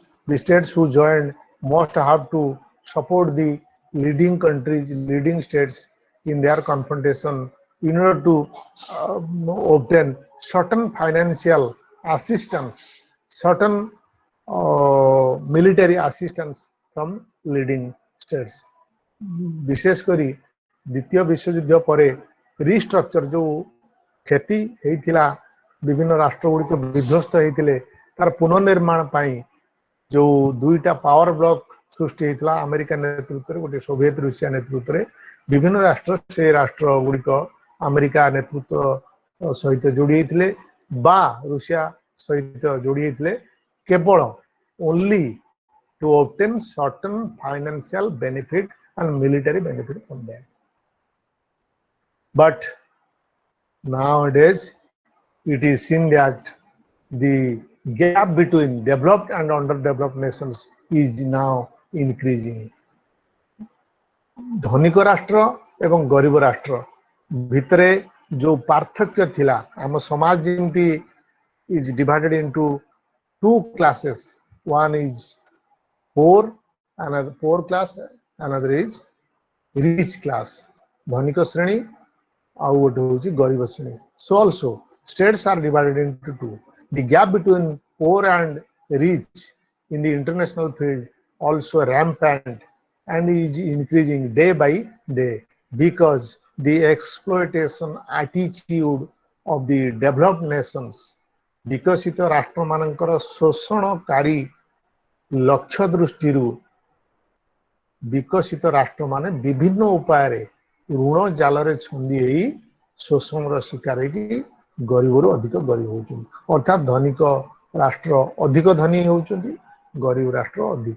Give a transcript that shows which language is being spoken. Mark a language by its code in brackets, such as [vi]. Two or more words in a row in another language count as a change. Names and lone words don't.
[en] The states who joined must have to support the leading countries, leading states in their confrontation in order to obtain certain financial assistance, certain military assistance from leading states. [or] ବିଶେଷ କରି ଦ୍ୱିତୀୟ ବିଶ୍ୱ ଯୁଦ୍ଧ ପର ରିଷ୍ଟ୍ରକଚର ଯୋ କ୍ଷତି ହୋଇଥିଲା ବିଭିନ୍ନ ରାଷ୍ଟ୍ର ଗୁଡ଼ିକ ବିଧ୍ୱସ୍ତ ହୋଇତେ ତାର ପୁନର୍ନିର୍ମାଣ ପାଇଁ ଯୋ ଦୁଇଟା [en] power bloc [or] ସୃଷ୍ଟି ହୋଇଥିଲା ଆମେରିକା ନେତୃତ୍ୱ ଗୋଟେ ସୋଭିଏତ ରୁଷିଆ ନେତୃତ୍ୱ ବିଭିନ୍ନ ରାଷ୍ଟ୍ର ସେ ରାଷ୍ଟ୍ର ଗୁଡ଼ିକ ଆମେରିକା ନେତୃତ୍ୱ ସହିତ ଯୋଡ଼ି ହୋଇତେ ବା ରୁଷିଆ ସହିତ ଯୋଡ଼ି ହୋଇତେ କେବଳ ଓନଲି [en] to obtain certain financial benefit and military benefit from them. But nowadays it is seen that the gap between developed and underdeveloped nations is now increasing. [or] ଧନିକ ରାଷ୍ଟ୍ର ଏବଂ ଗରିବ ରାଷ୍ଟ୍ର ଭିତରେ ଯୋ ପାର୍ଥକ୍ୟ ଥିଲା ଆମ ସମାଜ ଯେମିତି [en] is divided into two classes. One is poor, another poor class, another is rich class. [or] ଧନିକ ଶ୍ରେଣୀ ଆଉ ଗୋଟେ ହେଉଛି ଗରିବ ଶ୍ରେଣୀ. [en] So also states are divided into two. The gap between poor and rich in the international field also rampant and is increasing day by day because the exploitation attitude of the developed nations [or] ବିକଶିତ ରାଷ୍ଟ୍ର ମାନଙ୍କର ଶୋଷଣକାରୀ ଲକ୍ଷ୍ୟ ଦୃଷ୍ଟି ବିକଶିତ ରାଷ୍ଟ୍ର ମାନେ ବିଭିନ୍ନ ଉପାୟ ଋଣ ଜାଲ ଛନ୍ଦି ଶୋଷଣ ଶିକାର ଗରିବ ଅଧିକ ଗରିବ ହୋଇତି ଅର୍ଥାତ ଧନିକ ରାଷ୍ଟ୍ର ଅଧିକ ଧନୀ ହୋଇତି ଗରିବ ରାଷ୍ଟ୍ର ଅଧିକ